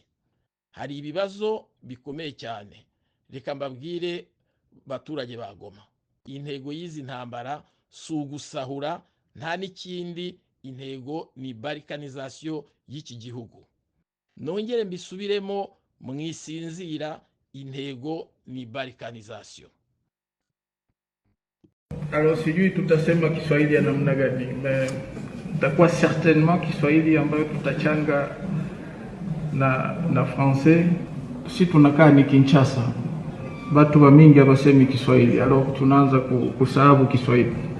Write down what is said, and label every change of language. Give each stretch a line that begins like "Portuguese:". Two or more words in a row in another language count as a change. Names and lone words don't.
Kinyarwanda: Hari ibibazo bikomeye cyane. Reka mbabwire baturage ba Goma, intego y'izi ntambara si ugusahura, nta n'ikindi. Intego ni balkanization y'iki gihugu. Nongere mbisubiremo mwisinzira, intego ni balkanization.
Swahili: Alors sijui tutasema Kiswahili ya namna gani, takuwa certainement Kiswahili ambayo tutachanga na français. Si tunakaa ni Kinshasa, watu wa mingi hawasemi Kiswahili, alors tunaanza kusahabu Kiswahili.